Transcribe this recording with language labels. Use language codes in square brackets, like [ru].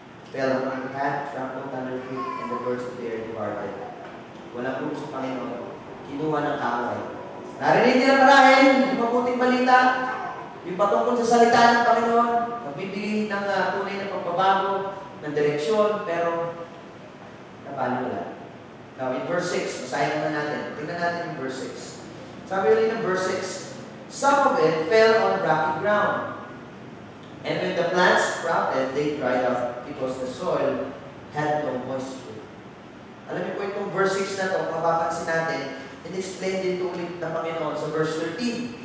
[en] Fell among the path, trampled under feet, and the birds of the air departed. [tl] Walang room sa Panginoon. Kinuha ng kaaway. Narinig nila marahil yung mabuting balita, yung patungkol sa salita ng Panginoon, nagbibigay ng tunay na pagbabago, ng direksyon, pero napalo wala. [en] Now, in verse 6, [tl] basahin naman natin. Tingnan natin yung verse 6. Sabi ulit ng [en] verse 6, some of it fell on rocky ground. And when the plants sprouted, they dried up because the soil had no moisture. [tl] Alam niyo po itong verse 6 na ito, kung mapapansin natin, in-explain din ito ulit ng Panginoon sa verse 13.